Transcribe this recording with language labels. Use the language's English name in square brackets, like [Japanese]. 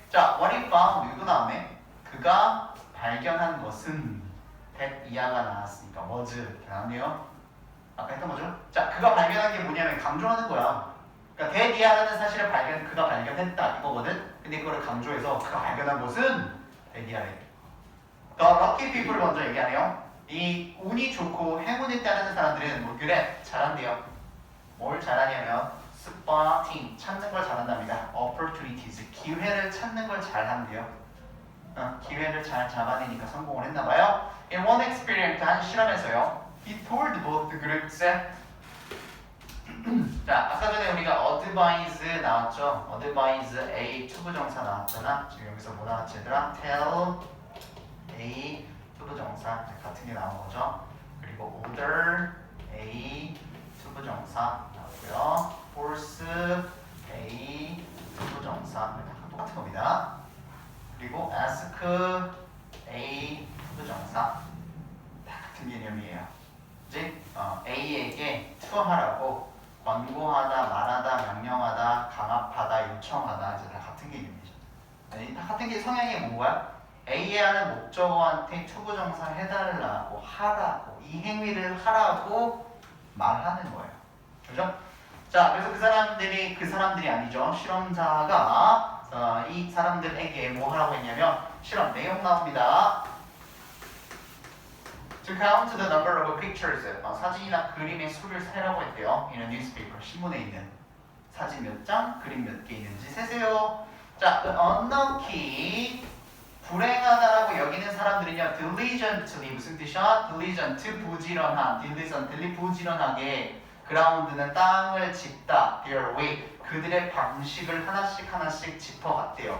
[Korean] 자, [English] what he found, [Korean] 이거 나오네. 그가 발견한 것은 that 이하가 나왔으니까 was 나왔네요. 아까 했던 거죠? 자, 그가 발견한 게 뭐냐면 강조하는 거야. 그러니까 that 이하라는 사실을 그가 발견했다 이거거든. 근데 그거를 강조해서 그가 발견한 것은 that 이하래. [English] The lucky people [Korean] 먼저 얘기하네요. 이 운이 좋고 행운이 따르는 사람들은 뭐 그래 잘한대요. 뭘 잘하냐면 spotting, 찾는 걸 잘한답니다. opportunities, 기회를 찾는 걸 잘한대요. 기회를 잘 잡아내니까 성공을 했나봐요. [English] In one experiment, [Korean] 한 실험에서요, [English] he told both groups. [Korean] 자, 아까 전에 우리가 advise 나왔죠. advise A 투부정사 나왔잖아. 지금 여기서 뭐 나왔지 얘들아? tell A 투부정사 같은 게 나온 거죠. 그리고 order A 투부정사 나왔고요. force A 투부정사 똑같은 겁니다. 그리고 ask A 투부정사 다 같은 개념이에요. 이제 A에게 투하라고 권고하다, 말하다, 명령하다, 강압하다, 요청하다 이제 다 같은 개념이죠. 다 같은 게 성향이 뭐야? A에 하는 목적어한테 투부정사 해달라고 하라고 이 행위를 하라고 말하는 거예요. 그죠? 자, 그래서 그 사람들이 아니죠. 실험자가 이 사람들에게 뭐 하라고 했냐면 실험 내용 나옵니다. [English] To count the number of pictures, [Korean] 사진이나 그림의 수를 세라고 했대요. [English] in a newspaper, [Korean] 신문에 있는 사진 몇 장, 그림 몇 개 있는지 세세요. 자, unlucky, 불행하다라고 여기는 사람들은요, diligently, 무슨 뜻이야? diligent, 부지런한, diligently, 부지런하게, ground는 땅을 짚다, [English] their way, [Korean] 그들의 방식을 하나씩 짚어갔대요.